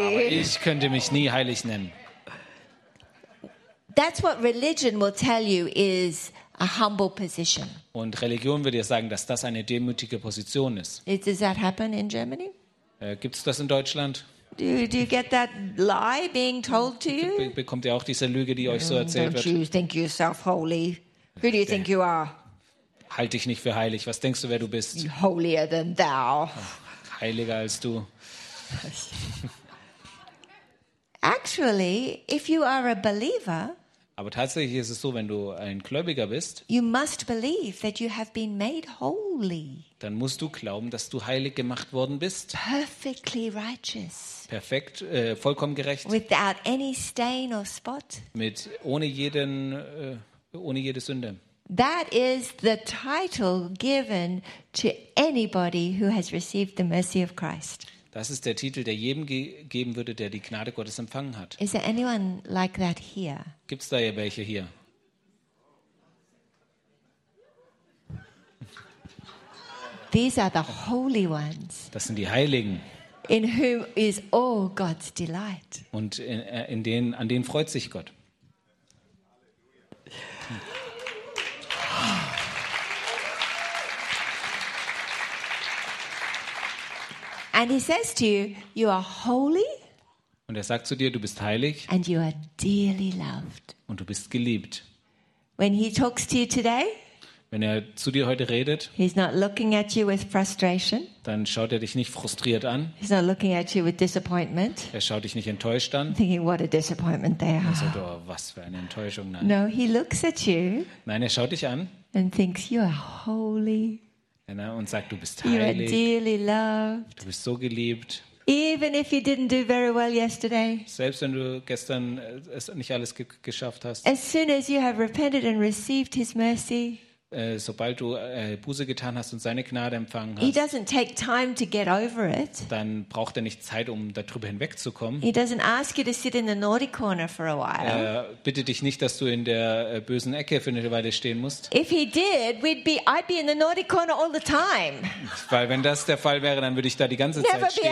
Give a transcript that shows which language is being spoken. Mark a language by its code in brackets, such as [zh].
[de] Aber ich könnte mich nie heilig nennen. [en] that's what religion will tell you is a humble position. [de] Und Religion wird dir sagen, dass das eine demütige Position ist. [en] Does that happen in Germany? [de] Gibt's das in Deutschland? [en] Do you get that lie being told to you? [de] Bekommt ihr auch diese Lüge, die euch so erzählt [en] Don't [de] wird? [en] Don't you think yourself holy? Who do you think you are? [de] Halt dich nicht für heilig. Was denkst du, wer du bist? [en] Holier than thou. [de] Heiliger als du. [en] Actually, if you are a believer, [de] aber tatsächlich ist es so, wenn du ein Gläubiger bist, [en] you must believe that you have been made holy. [de] Dann musst du glauben, dass du heilig gemacht worden bist. [en] Perfectly righteous. [de] Perfekt, vollkommen gerecht. [en] Without any stain or spot. [de] Mit ohne jede Sünde. [en] That is the title given to anybody who has received the mercy of Christ. [de] Das ist der Titel, der jedem gegeben würde, der die Gnade Gottes empfangen hat. [en] Is there anyone like that here? [de] Gibt's da ja welche hier? [en] These are the holy ones. [de] Das sind die Heiligen. [en] In whom is all God's delight. [de] Und an denen freut sich Gott. [en] And he says to you, you are holy. [de] Und sagt zu dir, du bist heilig. [en] And you are dearly loved. [de] Und du bist geliebt. [en] When he talks to you today, [de] wenn zu dir heute redet, [en] he's not looking at you with frustration. [de] Dann schaut dich nicht frustriert an. [en] He's not looking at you with disappointment. [de] Schaut dich nicht enttäuscht an. [en] Thinking what a disappointment they are. [de] Also, oh, was für eine Enttäuschung. Nein. [en] No, he looks at you. [de] Nein, schaut dich an. [en] And thinks you are holy. [de] Und sagt, du bist heilig. [en] You are dearly loved. [de] Du bist so geliebt. [en] Even if you didn't do very well yesterday. [de] Selbst wenn du gestern es nicht alles geschafft hast. [en] As soon as you have repented and received his mercy. [de] Sobald du Buße getan hast und seine Gnade empfangen hast. [en] He doesn't take time to get over it. [de] Dann braucht nicht Zeit, um darüber hinwegzukommen. [en] He doesn't ask you to sit in the naughty corner for a while. [de] Bitte dich nicht, dass du in der bösen Ecke für eine Weile stehen musst. [en] If he did, I'd be in the naughty corner all the time. [de] Weil wenn das der Fall wäre, dann würde ich da die ganze Zeit stehen.